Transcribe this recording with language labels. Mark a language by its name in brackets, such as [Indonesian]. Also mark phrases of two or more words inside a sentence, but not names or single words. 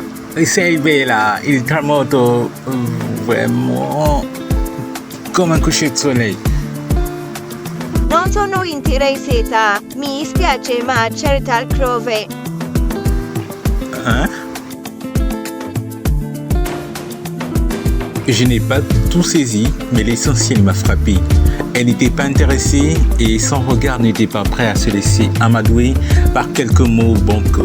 [Italian] sei bella, il tramonto vraiment come [French] un coucher de soleil. [Italian] Non sono interessata, mi spiace ma certa altrove. [French] Hein? Je n'ai pas tout saisi, mais l'essentiel m'a frappé. Elle n'était pas intéressée et son regard n'était pas prêt à se laisser amadouer par quelques mots bancals.